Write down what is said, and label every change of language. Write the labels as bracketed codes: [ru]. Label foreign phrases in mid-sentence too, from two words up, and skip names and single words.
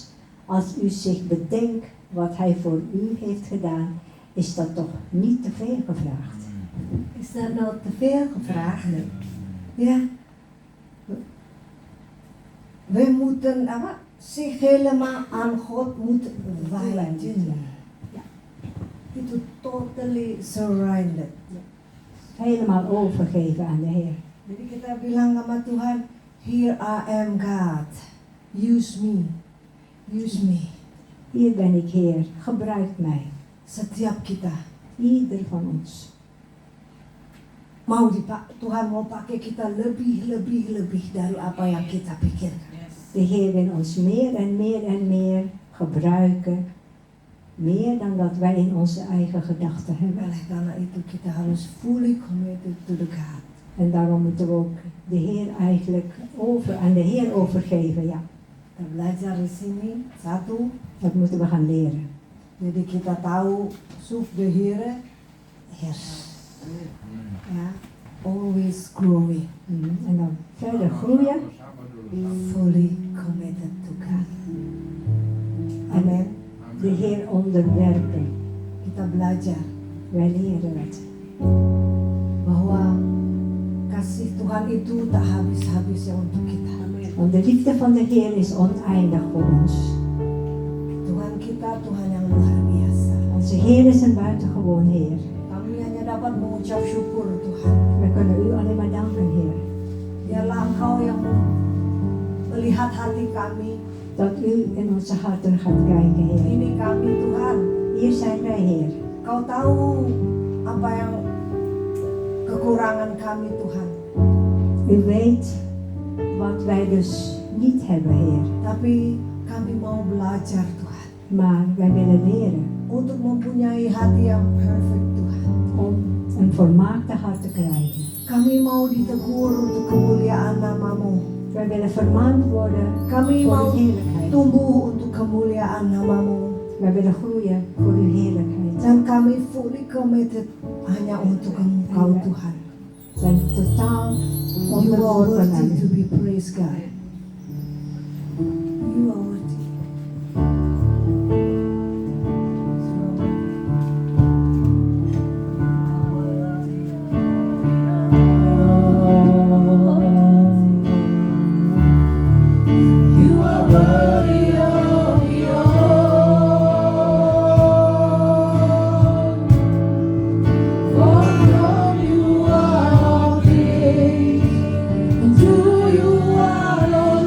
[nl] Als u zich bedenkt wat Hij voor u heeft gedaan, is dat toch niet te veel gevraagd. Is dat nou te veel gevraagd? Ja. We moeten zich helemaal aan God moeten wijden. Ja. [en] Itu totally surrendered. [nl] Helemaal overgeven aan de Heer. [id] Jadi kita bilang sama Tuhan, [en] here I am God, use me, use me. [nl] Hier ben ik Heer, gebruik mij. [id] Setiap kita [nl] Ieder van ons. [id] Tuhan mau pakai kita lebih dari apa yang kita pikirkan. [nl] De Heer wil ons meer en meer en meer gebruiken. Meer dan dat wij in onze eigen gedachten hebben. [id] Oleh karena itu kita harus [en] fully committed to the God. [nl] En daarom moeten we ook de Heer eigenlijk aan de Heer overgeven. Ja, [id] Kita belajar di sini satu. [nl] dat moeten we gaan leren. [id] Jadi kita tahu [nl] zoek de Heere. [id] Yes. [nl] Ja, [en] always growing. [nl] En dan verder groeien. [id] Sabar dulu. [en] Fully committed to God. Amen. [nl] De Heer onderwerpen. [id] Kita belajar [nl] Wij leren het. [id] bahwa kasih Tuhan itu tak habis-habisnya untuk kita. [nl] Want de liefde van de Heer is oneindig voor ons. [id] Tuhan kita Tuhan yang luar biasa. [nl] Onze Heer is een buitengewoon Heer. [id] Kami hanya dapat mengucap syukur Tuhan. [nl] We kunnen u alleen maar danken, Heer. [id] Biarlah Engkau yang melihat hati kami. [nl] Dat u in onze harten gaat kijken, Heer. [id] Ini kami Tuhan. [nl] Hier zijn wij, Heer. [id] Kau tahu apa yang kekurangan kami Tuhan. [nl] U weet wat wij dus niet hebben, Heer. [id] Tapi kami mau belajar Tuhan. [nl] Maar wij willen leren [id] Untuk mempunyai hati yang perfect Tuhan. [nl] om een volmaakte hart te krijgen. [id] Kami mau ditegur untuk kemuliaan namamu. [nl] Wij willen vermaand worden [id] Kami [nl] voor [id] mau [nl] uw heerlijkheid. [id] tumbuh untuk kemuliaan namamu. [nl] Wij willen groeien voor uw heerlijkheid. [id] Dan kami [en] fully committed [id] hanya untuk Engkau Tuhan. [nl] Zijn totaal [en] You are [nl] onderworpen aan [en] worthy to [nl] u. [en] be praised God. You are worthy. You are worthy of the For from you are all things, and to you are